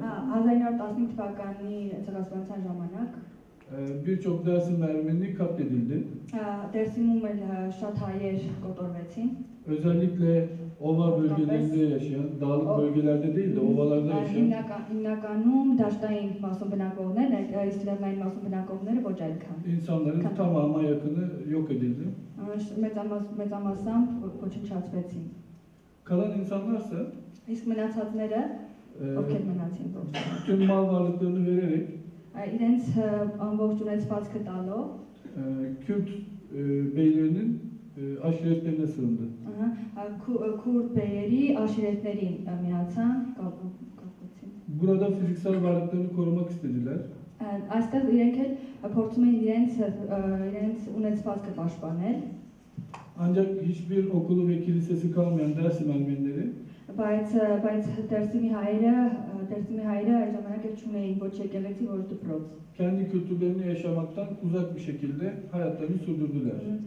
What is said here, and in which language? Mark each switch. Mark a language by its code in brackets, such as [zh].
[hy] 1915 թվականի ցեղասպանության ժամանակ [tr] birçok Dersim Ermeni katledildi. [hy] Դերսիմում էլ շատ հայեր կոտորվեցին։ [tr] Özellikle ova bölgelerinde yaşayan, dağlık bölgelerde değil de ovalarda yaşayan [hy] Հիմնականում դաշտային մասում բնակվողներ, իսկ լեռնային մասում բնակվողները ոչ այդքան։ [tr] insanların tamamına yakını yok edildi. [hy] Մեծամասամբ ոչնչացվեցին։ [tr] Kalan insanlarsa [hy] Իսկ մնացածները, ովքեր մնացին ոչ։ [tr] tüm mal varlıklarını vererek [hy] Իրենց ամբողջ ունեցվածքը տալով, [tr] Kürt beylerinin aşiretlerine sığındı. [hy] քուրդ բեյերի աշիրետներին միացան, կապեցին։ [tr] Burada fiziksel varlıklarını korumak istediler. [hy] Այստեղ իրենք էլ փորձում են իրենց ունեցվածքը պաշտպանել, [tr] Ancak hiçbir okulu ve kilisesi kalmayan Dersim Ermenileri [hy] բայց Դերսիմի հայերը այդ ժամանակ էլ չունեին ոչ եկեղեցի, ոչ դպրոց։ [tr] kendi kültürlerini yaşamaktan uzak bir şekilde hayatlarını sürdürdüler.